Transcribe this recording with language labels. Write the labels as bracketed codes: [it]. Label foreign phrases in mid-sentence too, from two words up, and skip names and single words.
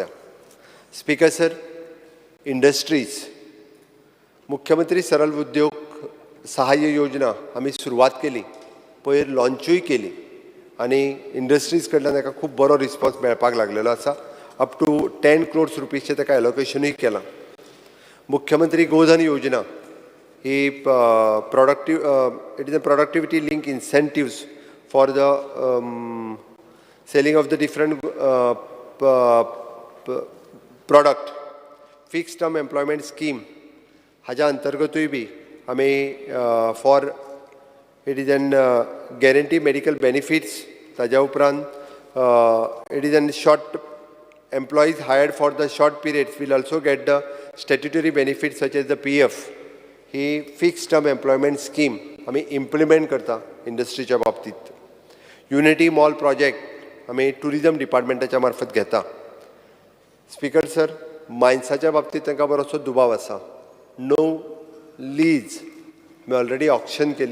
[en] Speaker sir, [kok] इंडस्ट्रीज, मुख्यमंत्री सरल उद्योग सहाय्य योजना आमी सुरवात केली, पयर लॉन्चूय केली आनी इंडस्ट्रीज कडल्यान ताका खूब बरो रिस्पॉन्स मेळपाक लागलेलो आसा. [en] up to 10 crores [kok] रुपीजचें ताका एलोकेशनूय केलां. [en] मुख्यमंत्री गोधन योजना ही it is a productivity link incentives for the selling of the different product. fixed term employment scheme [kok] हाच्या अंतर्गतूय बी आमी [en] for it is an guarantee medical benefits, [kok] ताज्या उपरांत [en] it is an short employees hired for the short periods will also get the statutory benefits such as the PF. [kok] ही [en] fixed term employment scheme [kok] आमी इम्प्लिमेंट करता इंडस्ट्रीच्या बाबतीत. [en] Unity Mall project [kok] आमी टुरिजम डिपार्टमेंटाच्या मार्फत घेता. [en] Speaker sir, [kok] मायन्साच्या बाबतीत तांकां बरोसो दुबाव आसा. [en] no lease [kok] आमी ऑलरेडी ऑक्शन केली.